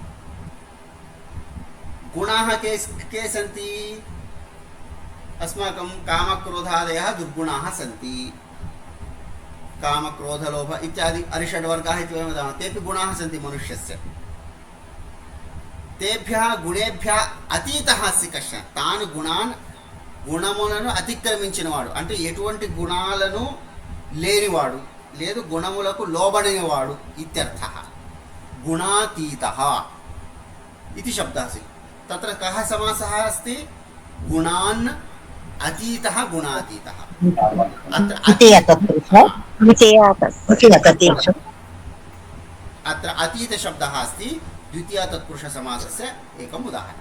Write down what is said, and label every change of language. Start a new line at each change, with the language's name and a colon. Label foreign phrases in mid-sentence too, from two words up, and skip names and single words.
Sanskrit: गुणाः के सन्ति अस्माकं कामक्रोधादयः दुर्गुणाः सन्ति काम क्रोध लोभ इत्यादि अरिषड्वर्गाः इति वयं वदामः। तेपि गुणाः सन्ति मनुष्यस्य। तेभ्यः गुणेभ्यः अतीतः अस्ति कश्चन।
Telugu: तान् గుణములను అతిక్రమించినవాడు, అంటే ఎటువంటి గుణాలను లేనివాడు, లేదు గుణములకు లోబడినవాడు ఇత్యర్థः।
Sanskrit: गुणातीतः इति शब्दः अस्ति। तत्र कः समासः अस्ति? गुणान् अतीतः गुणातीतः। अत्र अतीतशब्दः अस्ति द्वितीया तत्पुरुषसमासस्य एकम् उदाहरणम्।